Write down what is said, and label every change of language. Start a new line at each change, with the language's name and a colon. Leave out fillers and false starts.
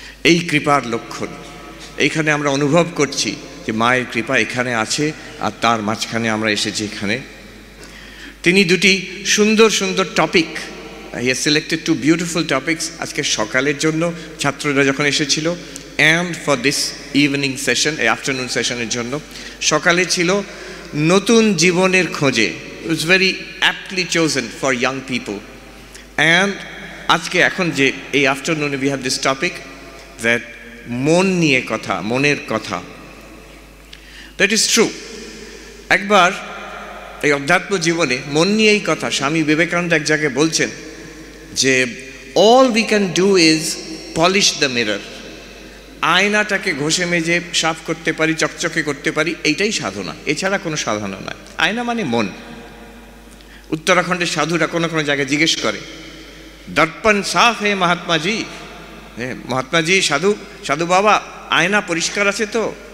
Bangla: এই কৃপার লক্ষণ এইখানে আমরা অনুভব করছি যে মায়ের কৃপা এখানে আছে, আর তার মাঝখানে আমরা এসেছি এখানে। তিনি দুটি সুন্দর সুন্দর topic,
English: he has selected two beautiful topics
Bangla: আজকে সকালের জন্য ছাত্ররা যখন এসেছিল,
English: and for this evening session,
Bangla: এই আফটারনুন সেশনের জন্য। সকালে ছিল নতুন জীবনের খোঁজে,
English: it was very aptly chosen for young people.
Bangla: And আজকে এখন যে এই আফটারনুনে
English: we have this topic that
Bangla: মন নিয়ে কথা, মনের কথা।
English: That is true.
Bangla: একবার এই অধ্যাত্ম জীবনে মন নিয়েই কথা। স্বামী বিবেকানন্দ এক জায়গায় বলছেন যে
English: all we can do is polish the mirror.
Bangla: আয়নাটাকে ঘষে মেজে সাফ করতে পারি, চকচকে করতে পারি, এইটাই সাধনা, এছাড়া কোনো সাধনা নয়। আয়না মানে মন। উত্তরাখণ্ডের সাধুরা কোনো কোনো জায়গায় জিজ্ঞেস করে,
Hindi: দর্পণ সাফ হে মহাত্মাজি,
Bangla: হ্যাঁ মহাত্মাজি, সাধু বাবা, আয়না পরিষ্কার আছে তো?